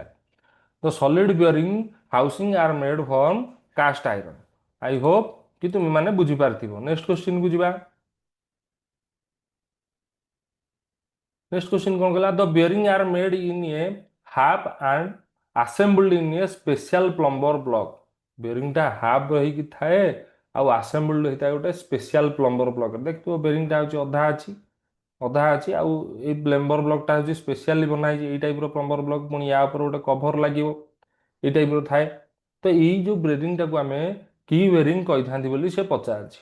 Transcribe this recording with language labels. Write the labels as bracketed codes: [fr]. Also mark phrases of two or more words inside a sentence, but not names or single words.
[en] ତ solid bearing housing are made from cast iron. I hope [or] କି ତୁମେ ମାନେ ବୁଝିପାରିଥିବ। [en] next question [or] କୁ ଯିବା। [en] next question [or] କଣ କହିଲା, [en] the bearing are made in a half and assembled in a special plumber block। [or] ବେରିଂଟା ହାଫ୍ ହେଇକି ଥାଏ ଆଉ ଆସେମ୍ବଲ୍ଡ ହେଇଥାଏ ଗୋଟେ [en] special plumber blockରେ। [or] ଦେଖିଥିବ ବେରିଂଟା ହଉଛି ଅଧା ଅଛି, ଅଧା ଅଛି ଆଉ ଏଇ [en] plumber blockଟା [or] ହଉଛି ସ୍ପେଶିଆଲି ବନା ହେଇଛି ଏଇ ଟାଇପର [en] plumber block. [or] ପୁଣି ୟା ଉପରେ ଗୋଟେ କଭର ଲାଗିବ, ଏଇ ଟାଇପର ଥାଏ। ତ ଏଇ ଯୋଉ ବେରିଂଟାକୁ ଆମେ କି ବେରିଂ କହିଥାନ୍ତି ବୋଲି ସେ ପଚାରିଛି।